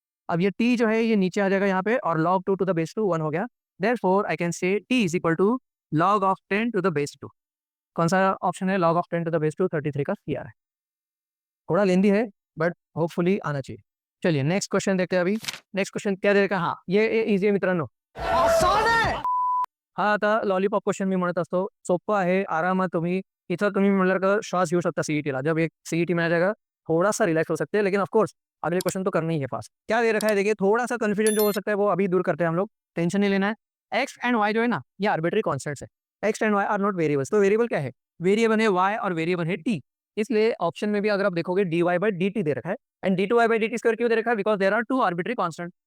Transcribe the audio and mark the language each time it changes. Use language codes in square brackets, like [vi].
[hi] अब ये t जो है ये नीचे आ जाएगा यहाँ पे, और log 2 टू द बेस 2 1 हो गया। [en] Therefore I can say t is equal to log of 10 to the base 2। [hi] कौन सा ऑप्शन है, log of 10 to the base 2, 33 का CR है। थोड़ा लेंदी है बट होपफुली आना चाहिए। चलिए नेक्स्ट क्वेश्चन देखते हैं अभी। नेक्स्ट क्वेश्चन क्या देगा, [mr] हाँ ये इजी आहे मित्रांनो, हा आता लॉलीपॉप क्वेश्चन मी म्हणत असतो, सोपं आहे, आरामात तुम्ही इथं तुम्ही म्हणलं का श्वास घेऊ शकता सीईटीला। [hi] जब एक सीईटी में आ जाएगा थोड़ा सा रिलैक्स हो सकते हैं, लेकिन ऑफकोर्स अगले क्वेश्चन तो करना ही है पास। क्या दे रखा है देखिए, थोड़ा सा कंफ्यूजन जो हो सकता है वो अभी दूर करते हैं हम लोग, टेंशन नहीं लेना है। एक्स एंड वाई जो है ना ये आर्बिट्री कॉन्स्टेंट्स है, [en] X and y are not variables. [hi] तो वेरिएबल क्या है, वेरिएबल है वाई और वेरिएबल है टी। इसलिए ऑप्शन में भी अगर आप देखोगे D Y by D T दे रखा है, and D to Y by D T square क्यों दे रखा है, [en] Because there are 2 arbitrary constant.